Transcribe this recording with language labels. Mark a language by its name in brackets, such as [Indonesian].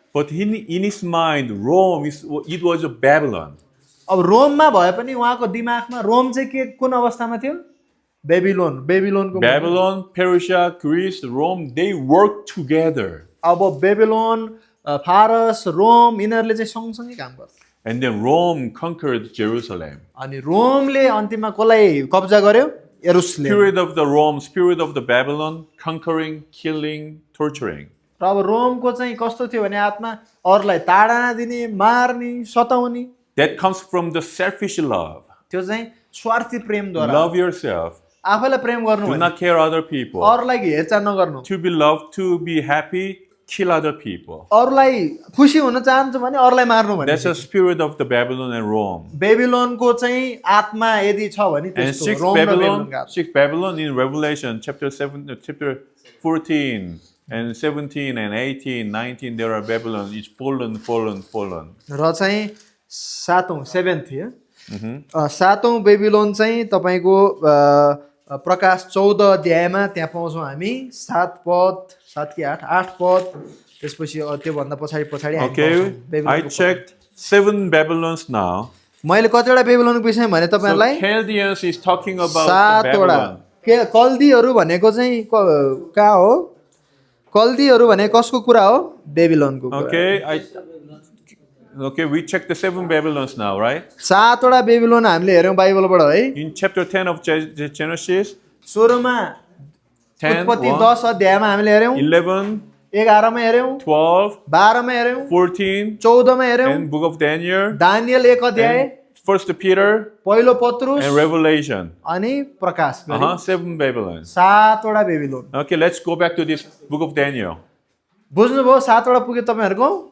[English] But in his mind, it was a Babylon. [Nepali] अब रोममा भए पनि उहाँको दिमागमा रोम चाहिँ के कुन अवस्थामा थियो बेबिलोनको [English] Babylon, Persia, Greece, Rome, they worked together. [Nepali] अब बेबिलोन फारस रोम यिनीहरूले चाहिँ सँगसँगै काम गर्छ [English] And then Rome conquered Jerusalem. [Nepali] अनि रोमले अन्तिममा कसलाई कब्जा गर्यो यरुशलेम [English] Spirit of the Rome, spirit of the Babylon, conquering, killing, torturing. [Nepali] र अब रोमको चाहिँ कस्तो थियो भने आत्मा अरूलाई ताडना दिने मार्ने सताउने [English] That comes from the selfish love. [Nepali] त्यो चाहिँ स्वार्थी प्रेमद्वारा [English] Love yourself. [Nepali] आफैलाई प्रेम गर्नु [English] Do not care other people. [Nepali] अरूलाई हेरचाह नगर्नु [English] To be loved, to be happy, kill other people. [Nepali] अरूलाई खुसी हुन चाहन्छु भने अरूलाई मार्नु भने [English] That's the spirit of the Babylon and Rome. [Nepali] बेबिलोनको चाहिँ आत्मा यदि छ भने [English] And [Nepali] त्यस्तो रोम र बेबिलोनको आत्मा [English] sixth Babylon in Revelation chapter 14 and 17 and 18, 19, there are Babylon. It's fallen. [Nepali] र चाहिँ सातौं [English] seventh [Nepali] थियो सातौं बेबिलोन चाहिँ तपाईको प्रकाश 14 अध्यायमा त्यहाँ पाउँछौँ हामी 7 पद 7 कि 8 पद त्यसपछि त्यो भन्दा पछाडी [English] Okay, I checked 7 Babylons now. [Nepali] मैले कतिवटा बेबिलोनको विषयमा भने तपाईहरुलाई [English] So Chaldeans is talking about [Nepali] 7 वटा [English] Babylon. [Nepali] कल्दीहरु भनेको चाहिँ कहाँ हो कल्दीहरु भने कसको कुरा हो बेबिलोनको कुरा [English] Okay, we checked the 7 Babylons now, right? [Nepali] 7 वटा बेबिलोन हामीले हेर्यौं बाइबलबाट है [English] In chapter 10 of Genesis, [Nepali] सुरुमा [English] 10, [Nepali] उत्पत्ति [English] 1, [Nepali] 10 अध्यायमा हामीले हेर्यौं [English] 11, [Nepali] 11 मा हेर्यौं [English] 12, [Nepali] 12 मा हेर्यौं [English] 14, [Nepali] 14 मा हेर्यौं [English] and book of Daniel, [Nepali] Daniel 1 अध्याय [English] First Peter, [Nepali] पहिलो पत्रुस [English] and Revelation. [Nepali] अनि प्रकाश [English] 7 Babylons. [Nepali] 7 वटा Babylon [English] Okay, let's go back to this book of Daniel. [Nepali] बुझ्नुभयो 7 वटा पुग्यो तपाईहरुको